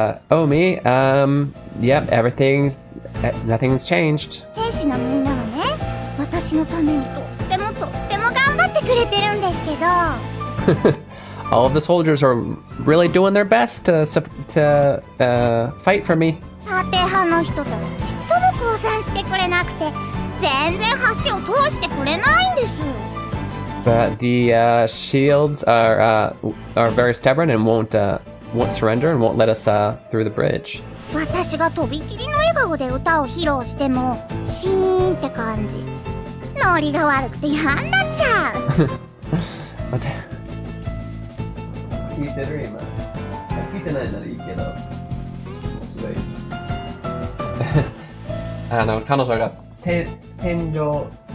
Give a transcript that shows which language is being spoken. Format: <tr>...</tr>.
<en>Oh, me? Yep, everything Nothing's changed.</en> <ja>兵士のみんなはね、私のためにとっても頑張ってくれてるんですけど</ja> <en>All of the soldiers are really doing their best to fight for me.</en> <ja>サテ派の人たちちっとも降参してくれなくて全然橋を通してくれないんです</ja> <en>But the shields are very stubborn and won't surrender and won't let us through the bridge.</en> <ja>私がとびきりの笑顔で歌を披露してもシーンって感じノリが悪くて嫌になっちゃう待って聞いてる今聞いてないならいいけど面白い彼女が戦場</ja>